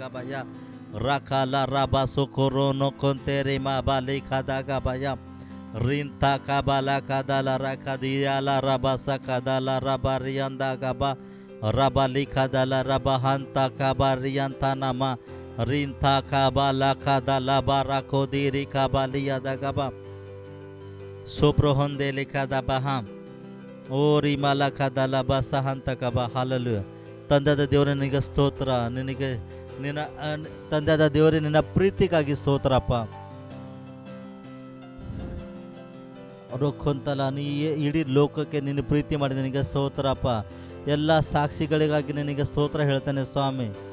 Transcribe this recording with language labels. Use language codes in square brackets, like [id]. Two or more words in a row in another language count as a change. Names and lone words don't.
[kn] ಭಯ ರಕಲ ರಬ ಸುಕುರು ನೊಕೊಂತೆರಿ ಮ ಬಲಿ ಕದಗ ಭಯ ರಿಂತ ಕಬಲ ಕದಲ ರಕದಿಯಲ ರಬ ಸಕದಲ ರಬರಿಯಂದ ಗಬ ರಬ ಲಿಖದಲ ರಬ ಹಂತ ಕಬರಿಯಂತ ನಮ ರಿಂತ ಕಬಲ ಕದಲ ಬರ ಕೋದಿರಿ ಕಬಲಿಯದ ಗಬ ಸುಪ್ರಹೊಂದೆ ಲಿಖದ ಬಹ ಓ ರಿಮಲ ಕದಲ ಬಸ ಹಂತ ಕಬ. ಹಾಲೆಲೂಯ. ತಂದೆಯಾದ ದೇವರೇ ನಿನಗೆ ಸ್ತೋತ್ರ. ತಂದೆಯಾದ ದೇವರೇ ನಿನ್ನ ಪ್ರೀತಿಗಾಗಿ ಸ್ತೋತ್ರಪ್ಪ. ರೊಕ್ಕೊಂತಲ್ಲ ನೀ ಇಡೀ ಲೋಕಕ್ಕೆ ನಿನ್ನ ಪ್ರೀತಿ ಮಾಡಿ ನಿನಗೆ ಸ್ತೋತ್ರಪ್ಪ. ಎಲ್ಲ ಸಾಕ್ಷಿಗಳಿಗಾಗಿ ನಿನಗೆ ಸ್ತೋತ್ರ ಹೇಳ್ತೇನೆ ಸ್ವಾಮಿ.